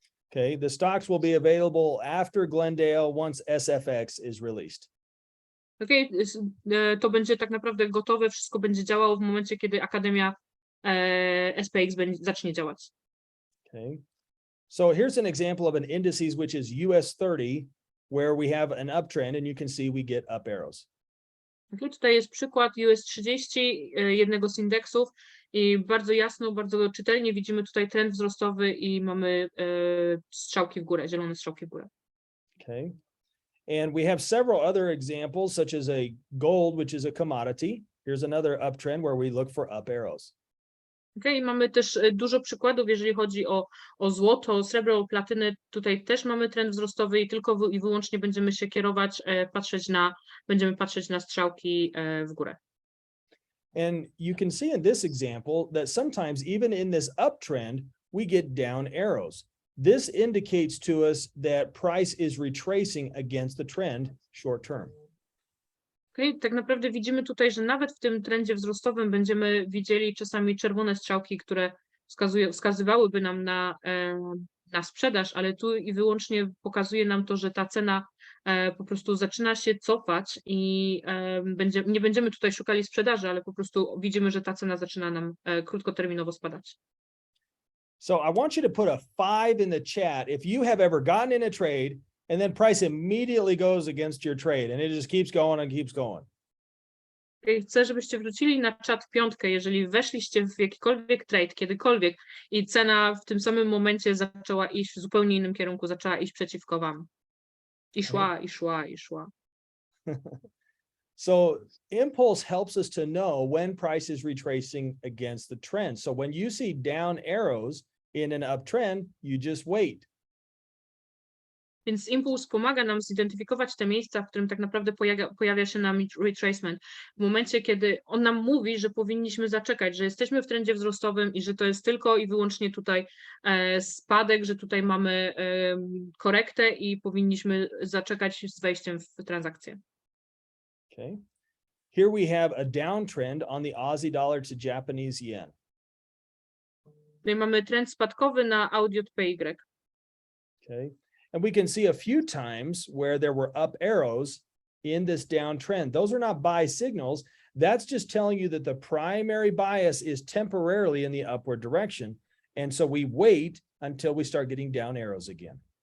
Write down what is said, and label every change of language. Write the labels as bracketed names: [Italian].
[English] Okay, the stocks will be available after Glendale once SFX is released. [Polish] Okay, to będzie tak naprawdę gotowe, wszystko będzie działało w momencie, kiedy Akademia SPX zacznie działać. [English] Okay, so here's an example of an indices which is US 30, where we have an uptrend and you can see we get up arrows. [Polish] Okay, tutaj jest przykład US30, jednego z indeksów i bardzo jasno, bardzo czytelnie widzimy tutaj trend wzrostowy i mamy strzałki w górę, zielone strzałki w górę. [English] Okay. And we have several other examples, such as a gold, which is a commodity. Here's another uptrend where we look for up arrows. [Polish] Okay, mamy też dużo przykładów, jeżeli chodzi o złoto, srebro, platynę. Tutaj też mamy trend wzrostowy i tylko i wyłącznie będziemy się kierować, będziemy patrzeć na strzałki w górę. [English] And you can see in this example that sometimes even in this uptrend, we get down arrows. This indicates to us that price is retracing against the trend short term. [Polish] Okay, tak naprawdę widzimy tutaj, że nawet w tym trendzie wzrostowym będziemy widzieli czasami czerwone strzałki, które wskazywałyby nam na sprzedaż, ale tu i wyłącznie pokazuje nam to, że ta cena po prostu zaczyna się cofać i nie będziemy tutaj szukali sprzedaży, ale po prostu widzimy, że ta cena zaczyna nam krótkoterminowo spadać. [English] So I want you to put a 5 in the chat if you have ever gotten in a trade and then price immediately goes against your trade and it just keeps going and keeps going. [Polish] Chcę, żebyście wrzucili na czat 5, jeżeli weszliście w jakikolwiek trade, kiedykolwiek i cena w tym samym momencie zaczęła iść w zupełnie innym kierunku, zaczęła iść przeciwko wam. I szła, i szła, i szła. [English] So impulse helps us to know when price is retracing against the trend. So when you see down arrows in an uptrend, you just wait. [Polish] Więc impuls pomaga nam zidentyfikować te miejsca, w którym tak naprawdę pojawia się nam retracement. W momencie, kiedy on nam mówi, że powinniśmy zaczekać, że jesteśmy w trendzie wzrostowym i że to jest tylko i wyłącznie tutaj spadek, że tutaj mamy korektę i powinniśmy zaczekać z wejściem w transakcję. [English] Okay. Here we have a downtrend on the Aussie dollar to Japanese yen. [Polish] Tutaj mamy trend spadkowy na AUD/PY. [English] Okay. And we can see a few times where there were up arrows in this downtrend. Those are not buy signals. That's just telling you that the primary bias is temporarily in the upward direction. And so we wait until we start getting down arrows again.